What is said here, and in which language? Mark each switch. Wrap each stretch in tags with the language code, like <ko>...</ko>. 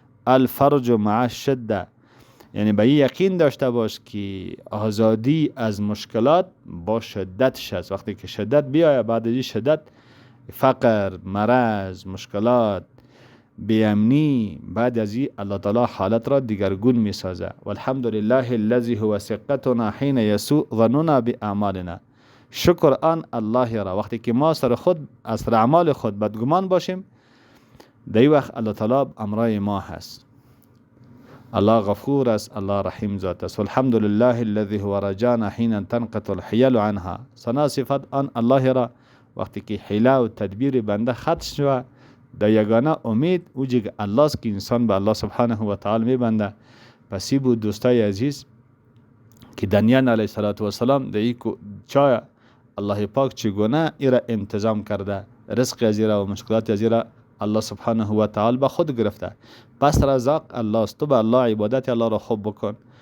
<ar>الفرج مع الشده،</ar> <fa>یعنی به یقین داشته باش که آزادی از مشکلات با شدتش است. وقتی که شدت بیاید، بعد از این شدت فقر، مرض، مشکلات، بیامنی، بعد از این الله تعالی حالت را دیگرگون می سازه.</fa> <ar>والحمدلله الذی هو ثقتنا حین یسوء ظننا باعمالنا.</ar> <fa>شکر آن الله را وقتی که ما سر خود از اعمال خود بدگمان باشیم، در وقت الله تعالی امرای ما هست. الله غفور است، الله رحیم ذات است.</fa> <ar>والحمدلله الذی هو رجانا حین تنقطع الحیل عنها.</ar> <fa>ثنا صفت آن الله را وقتی که حیله و تدبیر بنده خط شود، در یگانه امید اوجی که الله است که انسان به الله سبحانه و تعالی میبنده. پسی بود دوستای عزیز که دانیال علیه السلام در این چای الله پاک چگونه ایرا انتظام کرده، رزق از ایرا و مشکلات از ایرا الله سبحانه و تعالی به خود گرفته. پس رزاق الله است، تو به الله عبادت الله را خوب بکن.</fa>